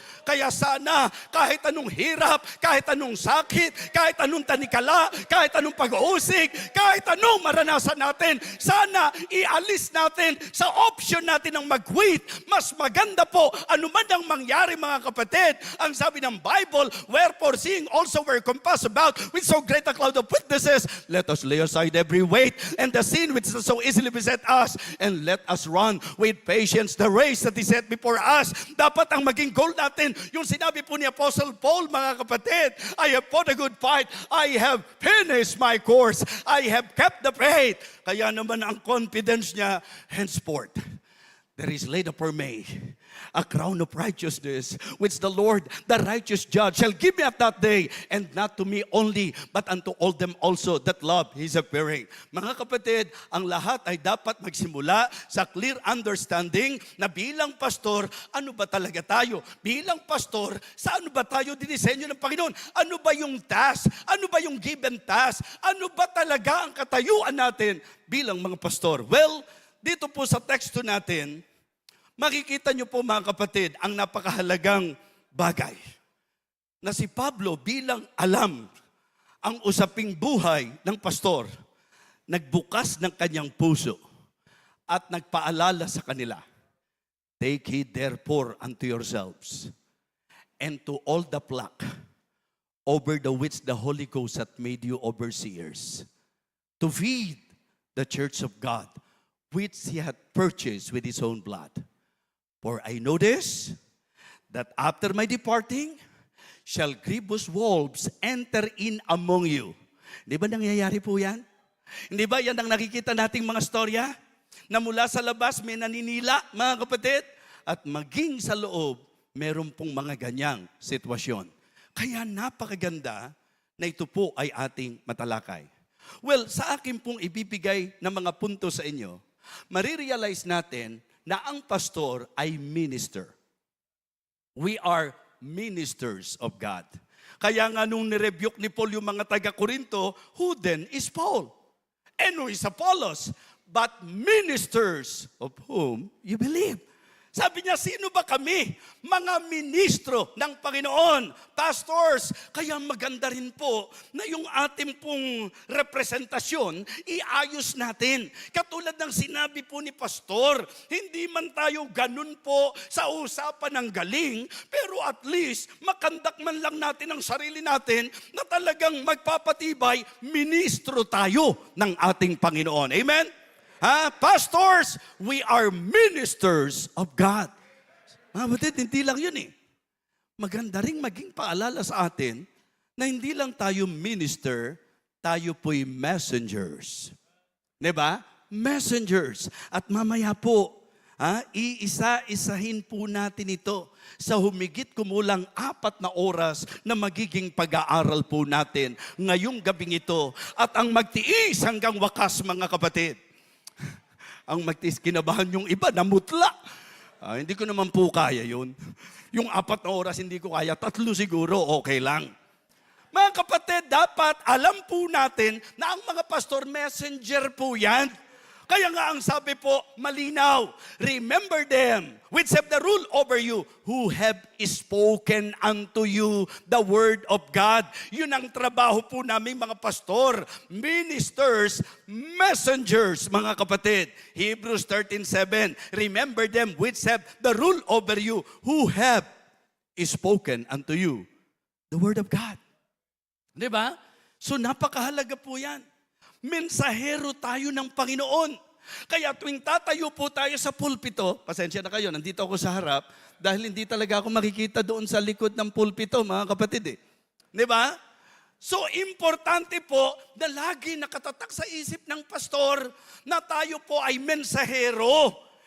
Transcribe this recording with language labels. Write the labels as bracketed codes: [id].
[tl] Kaya sana, kahit anong hirap, kahit anong sakit, kahit anong tanikala, kahit anong pag-uusig, kahit anong maranasan natin, sana ialis natin sa option natin ng mag-quit. Mas maganda po, anuman ang mangyari mga kapatid. Ang sabi ng Bible, [en] wherefore seeing also we're compassed about with so great a cloud of witnesses, let us lay aside every weight and the sin which does so easily beset us, and let us run with patience the race that is set before us. [tl] Dapat ang maging goal natin, yung sinabi po ni Apostle Paul, mga kapatid, [en] I have fought a good fight, I have finished my course, I have kept the faith. [tl] Kaya naman ang confidence niya, [en] henceforth, there is laid up for me a crown of righteousness, which the Lord, the righteous judge, shall give me at that day, and not to me only, but unto all them also that love His appearing. [tl] Mga kapatid, ang lahat ay dapat magsimula sa [en] clear understanding [tl] na bilang pastor, ano ba talaga tayo? Bilang pastor, sa ano ba tayo dinisenyo ng Panginoon? Ano ba yung task? Ano ba yung given task? Ano ba talaga ang katayuan natin bilang mga pastor? Well, dito po sa teksto natin, makikita niyo po mga kapatid ang napakahalagang bagay na si Pablo bilang alam ang usaping buhay ng pastor, nagbukas ng kanyang puso at nagpaalala sa kanila, [en] take heed therefore unto yourselves and to all the flock over the which the Holy Ghost hath made you overseers, to feed the church of God, which He hath purchased with His own blood. For I know this, that after my departing, shall grievous wolves enter in among you. [tl] Di ba nangyayari po yan? Hindi ba yan ang nakikita nating mga storya? Na mula sa labas may naninila, mga kapatid, at maging sa loob, meron pong mga ganyang sitwasyon. Kaya napakaganda na ito po ay ating matalakay. Well, sa akin pong ibibigay na mga punto sa inyo, marirealize natin na ang pastor ay minister. [en] We are ministers of God. [tl] Kaya nga nung nirebuke ni Paul yung mga taga-Korinto, [en] who then is Paul? And who is Apollos? But ministers of whom you believe. [tl] Sabi niya, sino ba kami? Mga ministro ng Panginoon, pastors. Kaya maganda rin po na yung ating pong representasyon, iayos natin. Katulad ng sinabi po ni pastor, hindi man tayo ganun po sa usapan ng galing, pero at least makandak man lang natin ang sarili natin na talagang magpapatibay, ministro tayo ng ating Panginoon. Amen? [en] Pastors, we are ministers of God. [tl] Mga batid, hindi lang yun eh. Maganda rin maging paalala sa atin na hindi lang tayo minister, tayo po'y messengers. Diba? Messengers. At mamaya po, iisa-isahin po natin ito sa humigit kumulang 4 na oras na magiging pag-aaral po natin ngayong gabing ito. At ang magtiis hanggang wakas, mga kapatid. Ang magtiis, kinabahan yung iba, namutla. Hindi ko naman po kaya yun. Yung 4 na oras hindi ko kaya, 3 siguro, okay lang. Mga kapatid, dapat alam po natin na ang mga pastor, messenger po yan. Kaya nga ang sabi po, malinaw, [en] remember them which have the rule over you, who have spoken unto you the word of God. [tl] Yun ang trabaho po namin mga pastor, ministers, messengers, mga kapatid. [en] Hebrews 13:7, remember them which have the rule over you, who have spoken unto you the word of God. [tl] Diba? So napakahalaga po yan. Mensahero tayo ng Panginoon. Kaya tuwing tatayo po tayo sa pulpito, pasensya na kayo, nandito ako sa harap, dahil hindi talaga ako makikita doon sa likod ng pulpito, mga kapatid. Diba? So importante po na lagi nakatatak sa isip ng pastor na tayo po ay mensahero.